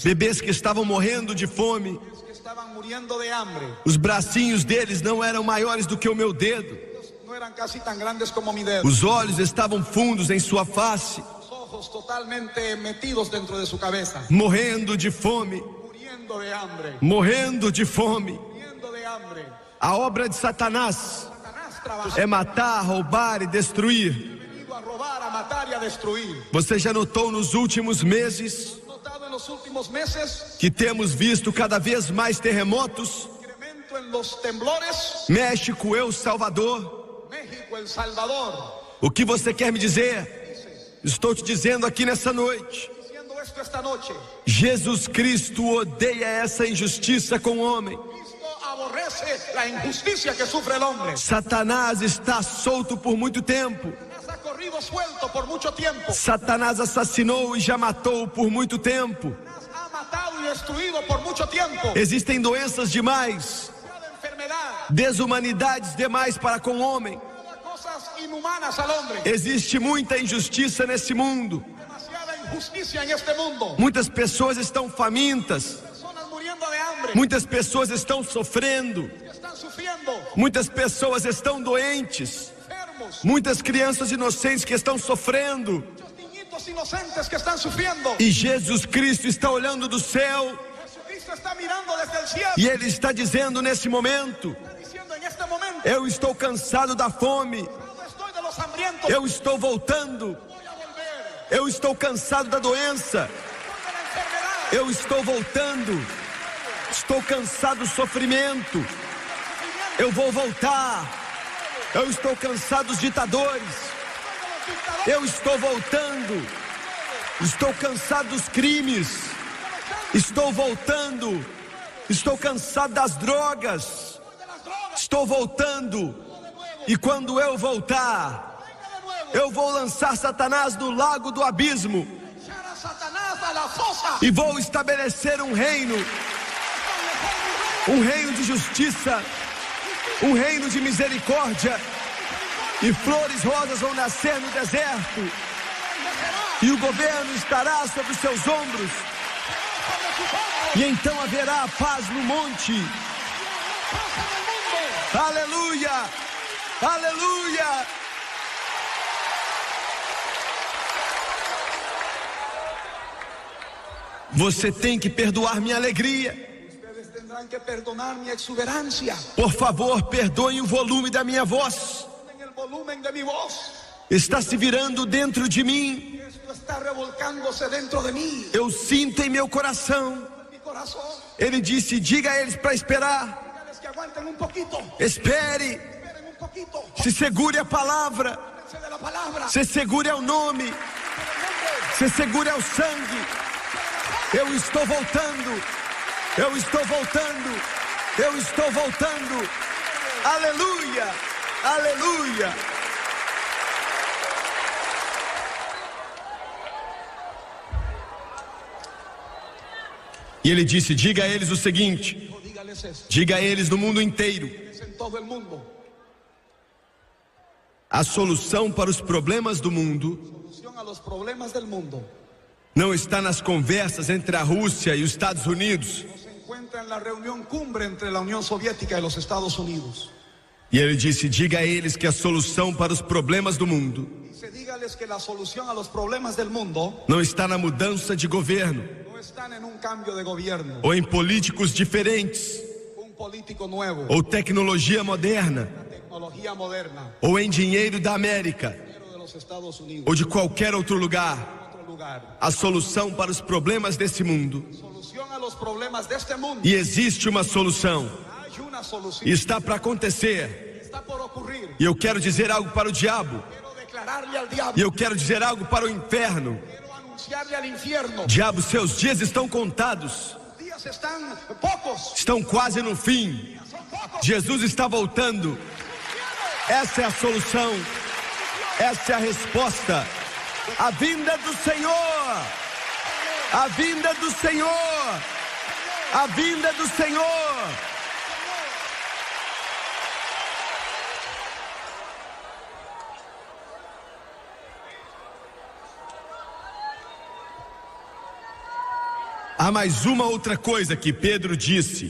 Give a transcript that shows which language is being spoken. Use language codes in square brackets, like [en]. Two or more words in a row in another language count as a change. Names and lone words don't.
[pt] bebês que estavam morrendo de fome. [es] que estaban muriendo de hambre. [pt] Os bracinhos deles não eram maiores do que o meu dedo. [es] Ellos no eran casi tan grandes como mi dedo. [pt] Os olhos estavam fundos em sua face, [es] Los ojos totalmente metidos dentro de su cabeza. [pt] morrendo de fome, [es] Muriendo de hambre. [pt] morrendo de fome. [es] Muriendo de hambre. [pt] A obra de Satanás [es] Satanás trabaja. [pt] é matar, roubar e destruir. [es] Venido a robar, a matar y a destruir. [pt] Você já notou nos últimos meses [es] Notado en los últimos meses [pt] que temos visto cada vez mais terremotos? [es] incremento en los temblores. México, El Salvador. México, El Salvador. [pt] O que você quer me dizer? Estou te dizendo aqui nessa noite. [es] Diciendo esto esta noche. [pt] Jesus Cristo odeia essa injustiça com o homem. [es] Cristo aborrece la injusticia que sufre el hombre. [pt] Satanás está solto por muito tempo. [es] Satanás ha corrido suelto por mucho tiempo. [pt] Satanás assassinou e já matou por muito tempo. [es] Satanás ha matado y destruido por mucho tiempo. [pt] Existem doenças demais, [es] Cada enfermedad, [pt] desumanidades demais para com o homem. [es] cada cosas inhumanas al hombre. [pt] Existe muita injustiça nesse mundo. [es] Demasiada injusticia en este mundo. [pt] Muitas pessoas estão famintas. [es] Personas muriendo de hambre. [pt] Muitas pessoas estão sofrendo. [es] Que están sufriendo. [pt] Muitas pessoas estão doentes. [es] Enfermos. [pt] Muitas crianças inocentes que estão sofrendo. [es] Muchos niñitos inocentes que están sufriendo. [pt] E Jesus Cristo está olhando do céu [es] Jesucristo está mirando desde el cielo. [pt] e Ele está dizendo nesse momento: [es] Está diciendo en este momento. [pt] eu estou cansado da fome. [es] No estoy de los hambrientos. [pt] Eu estou voltando. [es] Voy a volver. [pt] Eu estou cansado da doença. [es] Estoy de la enfermedad. [pt] Eu estou voltando. Estou cansado do sofrimento. Eu vou voltar. Eu estou cansado dos ditadores. Eu estou voltando. Estou cansado dos crimes. Estou voltando. Estou cansado das drogas. Estou voltando. E quando eu voltar, eu vou lançar Satanás no lago do abismo. [es] Echar a Satanás a la fosa. [pt] E vou estabelecer um reino de justiça, um reino de misericórdia, e flores rosas vão nascer no deserto, e o governo estará sobre os seus ombros, e então haverá paz no monte. Aleluia, aleluia. Você tem que perdoar minha alegria. [es] Ustedes tendrán que perdonar mi exuberancia. [pt] Por favor, perdoem o volume da minha voz. [es] En el volumen de mi voz. [pt] Está se virando dentro de mim. [es] Esto está revolcándose dentro de mí. [pt] Eu sinto em meu coração. [es] En mi corazón. [pt] Ele disse: diga a eles para esperar. [es] Dígales que aguanten un poquito. [pt] Espere. [es] Esperen un poquito. [pt] Se segure a palavra. [es] Acuérdense de la palabra. [pt] Se segure ao nome. Se segure ao sangue. Eu estou voltando. Eu estou voltando. Eu estou voltando. Aleluia. Aleluia. E ele disse: diga a eles o seguinte. [es] Dígales esto. [pt] Diga a eles no mundo inteiro. [es] En todo el mundo. [pt] A solução para os problemas do mundo [es] Solución a los problemas del mundo. [pt] não está nas conversas entre a Rússia e os Estados Unidos. [es] No se encuentra en la reunión cumbre entre la Unión Soviética y los Estados Unidos. [pt] E ele disse: diga a eles que a solução para os problemas do mundo [es] Dice, dígales que la solución a los problemas del mundo [pt] não está na mudança de governo [es] no están en un cambio de gobierno, [pt] ou em políticos diferentes [es] un político nuevo, [pt] ou tecnologia moderna [es] tecnología moderna, [pt] ou em dinheiro da América [es] dinero de los Estados Unidos, [pt] ou de qualquer outro lugar. [es] otro lugar. [pt] A solução para os problemas desse mundo, [es] Solución a los problemas de este mundo. [pt] e existe uma solução, [es] Hay una solución. [pt] está para acontecer. [es] Está por ocurrir. [pt] E eu quero dizer algo para o diabo, [es] Quiero declararle al diablo. [pt] e eu quero dizer algo para o inferno. [es] Quiero anunciarle al infierno. [pt] Diabo, seus dias estão contados, [es] Los días están pocos. [pt] estão quase no fim. [es] Son pocos. [pt] Jesus está voltando. Essa é a solução, essa é a resposta. A vinda do Senhor, a vinda do Senhor, a vinda do Senhor. Há mais uma outra coisa que Pedro disse.